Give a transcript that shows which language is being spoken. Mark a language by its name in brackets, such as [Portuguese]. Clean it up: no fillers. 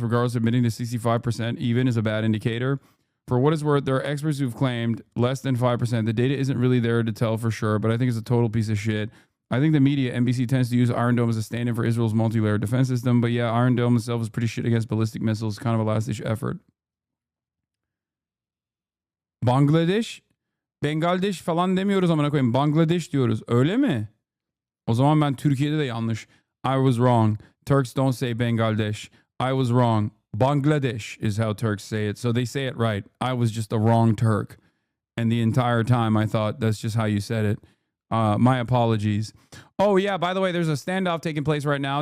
[English] Regardless, admitting to 65% even is a bad indicator. For what it's worth, there are experts who've claimed less than 5%. The data isn't really there to tell for sure, but I think it's a total piece of shit. I think the media, NBC, tends to use Iron Dome as a stand-in for Israel's multi-layered defense system, but yeah, Iron Dome itself is pretty shit against ballistic missiles. Kind of a last-ditch effort. Bangladesh? [Turkish] Bangladesh falan demiyoruz amına koyayım. Bangladesh diyoruz. Öyle mi? O zaman ben Türkiye'de de yanlış. [English] I was wrong. Turks don't say Bangladesh. I was wrong. Bangladesh is how Turks say it. So they say it right. I was just a wrong Turk. And the entire time I thought that's just how you said it. My apologies. Oh, yeah, by the way, there's a standoff taking place right now.